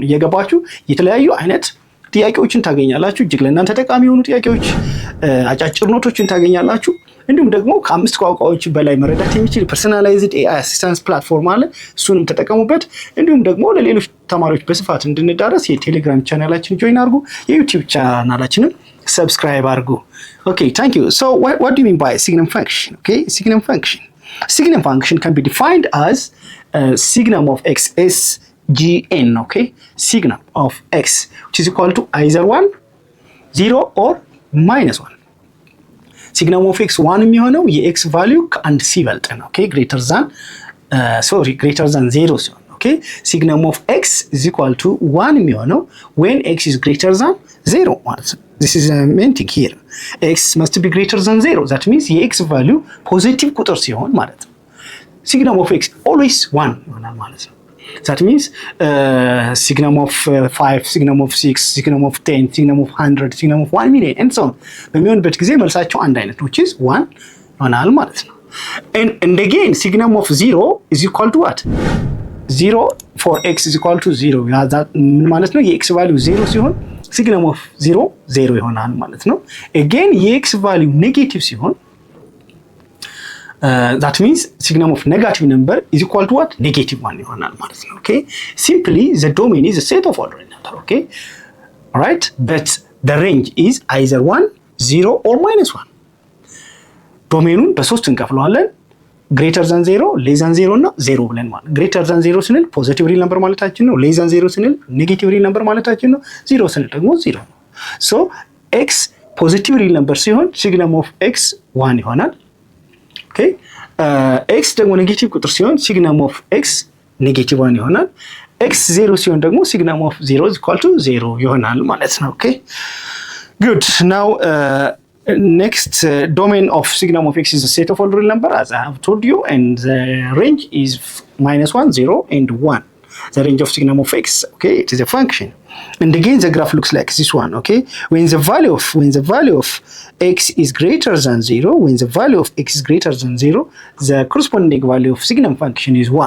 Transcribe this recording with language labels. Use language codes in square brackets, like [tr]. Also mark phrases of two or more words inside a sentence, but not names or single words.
[am] እየገባችሁ የተለያዩ አይነት ጥያቄዎችን ታገኛላችሁ። እጅግ ለእናንተ ጠቃሚ የሆኑ ጥያቄዎች፣ አጫጭር ኖቶችን ታገኛላችሁ። እንዲሁም ደግሞ ከ5 ቋንቋዎች በላይ መረዳት የሚችል [en] personalized AI assistance platform [am] አለ። እሱንም ተጠቀሙበት። እንዲሁም ደግሞ ለሌሎች ተማሪዎች በስፋት እንድንዳረስ የቴሌግራም ቻናላችን ጆይን አድርጉ፣ የዩቲዩብ ቻናላችንም ሰብስክራይብ አድርጉ። [en] okay thank you so what do you mean by signum function? Okay, signum function can be defined as signum of x is gn. Okay, signum of x which is equal to either 1, 0 or -1. signum of x 1 [am] የሚሆነው የx ቫልዩ ከአንድ ሲበልጥ ነው። [en] ኦኬ greater than 0 ሲሆን፣ ኦኬ signum of x is equal to 1 የሚሆነው when x is greater than 0 [am] ማለት ነው። [en] this is the main thing here. x must be greater than 0. that means [am] የx ቫልዩ ፖዚቲቭ ቁጥር ሲሆን ማለት ነው። [en] signum of x always 1 [am] ይሆናል ማለት ነው። [en] that means signum of 5, signum of 6, signum of 10, signum of 100, signum of 1 million and so on [am] በሚሆንበት ጊዜ መልሳቸው አንድ አይነት [en] which is 1 [am] ይሆናል ማለት ነው። [en] and again signum of 0 is equal to what? 0 for x is equal to 0. [am] ምን ማለት ነው? [en] የx value 0 ሲሆን signum of 0 0 [am] ይሆናል ማለት ነው። [en] again የx value ኔጌቲቭ ሲሆን that means signum of negative number is equal to what? Negative 1 [am] ይሆናል ማለት ነው። [en] okay, simply the domain is a set of ordinary number. okay, all right, but the range is either 1, 0 or -1. [am] ዶሜኑን በሶስት እንከፍለዋለን። [en] greater than 0, less than 0 [am] እና 0 ብለን ማለት። [en] greater than 0 ስንል positive real number [am] ማለታችን ነው። [en] less than 0 ስንል negative real number [am] ማለታችን ነው። 0 ስንል ደግሞ 0 ነው። [en] so x positive real number ሲሆን signum of x 1 ይሆናል። okay x ደግሞ ኔጌቲቭ [am] ቁጥር ሲሆን [en] signum of x negative 1 ይሆናል። ኤክስ 0 [am] ሲሆን ደግሞ [en] signum of 0 is equal to 0 [am] ይሆናል ማለት ነው። [en] okay good now next domain of signum of x is a set of all real number as I have told you, and the range is -1, 0 and 1. the range of signum of x, okay, it is a function. And again the graph looks like this one. okay, when the value of x is greater than 0, when the value of x is greater than 0, the corresponding value of signum function is 1.